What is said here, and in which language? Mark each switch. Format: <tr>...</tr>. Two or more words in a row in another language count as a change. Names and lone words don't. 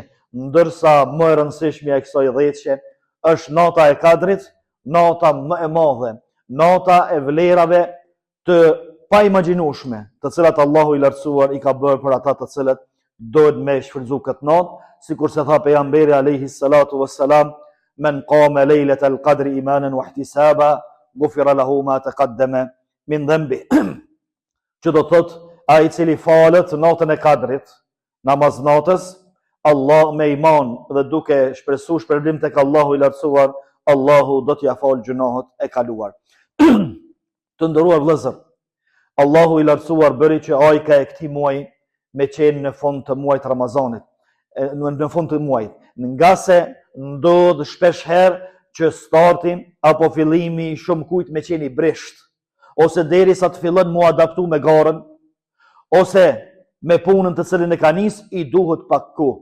<sq>Ndërsa më e rëndësishmja e kësaj dhjetëje është nata e Kadrit, nata më e madhe, nata e vlerave të paimagjinueshme, të cilat Allahu i lartësuar i ka bërë për ata të cilët duhet me shfrytëzu këtë natë, sikur se tha pejgamberi</sq> <ar>عليه الصلاة والسلام, من قام ليلة القدر إيمانا واحتسابا غفر له ما تقدم من ذنبه.</ar> <sq>Që do thotë, ai i cili falet natën e Kadrit, namaz natës, Allah me iman dhe duke shpresuar shpërblim tek Allahu i lartësuar, Allahu do t'ia falë gjunohet e kaluar. Të nderuar vëllezër, Allahu i lartësuar bëri që ajka e këtij muaji me qenë në fund të muajit Ramazanit, në fund të muajit, nga se ndodh shpesh herë që starti apo fillimi shumë kujt me qenë i brisht, ose derisa të fillon mu adaptu me garën, ose me punën të cilën e ka nis, i duhet pak kohë.</sq>